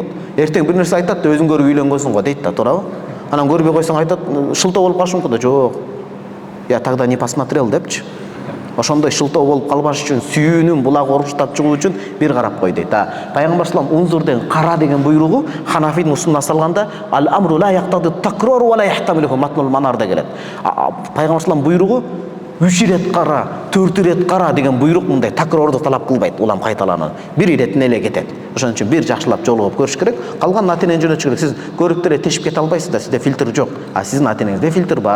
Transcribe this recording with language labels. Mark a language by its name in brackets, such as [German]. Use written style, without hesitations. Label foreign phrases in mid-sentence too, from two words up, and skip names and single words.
[Kyrgyz] Эртең бир нерсе айтат да өзүң көрүп үйлөнгөнсүң го дейт да, туурабы? Анан көрбөй койсоң айтат, шылтоо болуп калышы мүмкүн да, жок. [Russian] Я тогда не посмотрел [Kyrgyz] депчи. Ошондой шылтоо болуп калбаш үчүн, сүйүүнүн булагы оруштап чыгуу үчүн бир карап кой дейт. Пайгамбар салам унзур деген кара деген буйругу Ханафидің усулуна салганда [Arabic] الأمر لا يقتضي التكرار ولا يحتمله [Kyrgyz] матнул манарда келет. Пайгамбар салам буйругу 3 ирет кара, 4 ирет кара деген буйрук мындай такрорду талап кылбайт, улам кайталанат. Бир иретине эле кетет. Ошон үчүн бир жакшылап жолугуп көрүш керек. Калган ата-энени жөнөтүш керек. Сиз көрүп деле тешип кете албайсыз да, сизде фильтр жок. Сиздин ата-энеңизде фильтр бар.